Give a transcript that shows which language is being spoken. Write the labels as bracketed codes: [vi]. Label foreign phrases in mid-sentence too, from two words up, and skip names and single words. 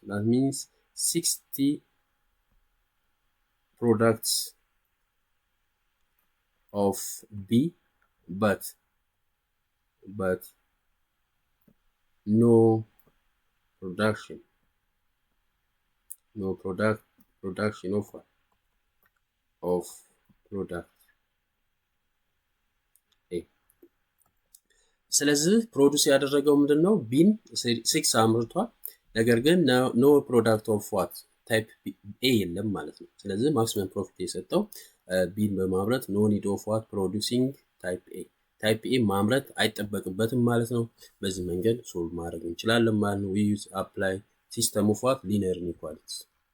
[en] That means 60 products of B, but no production of what? Of product A. [am] ስለዚህ ፕሮዲዩስ ያደረገው ምንድነው? ቢን 6 አምርቷል። ነገር ግን [en] no product of what? [am] ታይፕ A የለም ማለት ነው። ስለዚህ ማክሲመም ፕሮፊት የሰጠው ቢን በማምረት [en] no need of what? producing type A. [am] ታይፕ A ማምረት አይጠበቅበትም ማለት ነው። በዚህ መንገድ ሶልቭ ማድረግ እንችላለን ማለት ነው። [en] we use apply system of what? linear inequalities